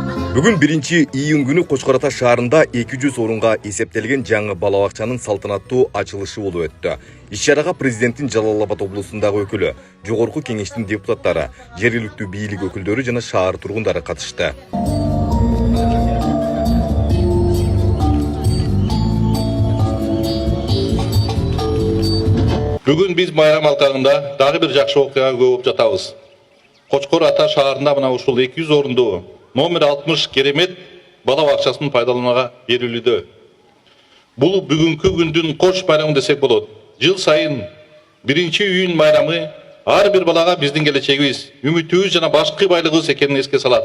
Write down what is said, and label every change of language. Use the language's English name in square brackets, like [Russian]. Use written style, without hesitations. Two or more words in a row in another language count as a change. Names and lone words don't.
[Kyrgyz] Бүгін 1-июнь күні Қошқар Ата шаарында 200 орынға есептелген жаңы балабақчаның салтанаттуу ачылышы болуп өттү. Иш-чарага президенттин Жалал Абад облусундагы өкүлү, жогорку кеңештин депутаттары, жергиликтүү бийлик өкүлдөрү жана шаар тургундары катышты. Бүгін біз майрам алкагында дагы бир жакшы окуяга күбө болуп жатабыз. Қошқар Ата шаарында мына ушул 200 орындуу номер 60 керемет бала бакчасын пайдаланууга берилүүдө. Бул бүгүнкү күндүн кош байрамы десек болот. Жыл сайын 1-июнь майрамы ар бир балага биздин келечегибиз, үмүтүбүз жана башкы байлыгыбыз экенин эске салат.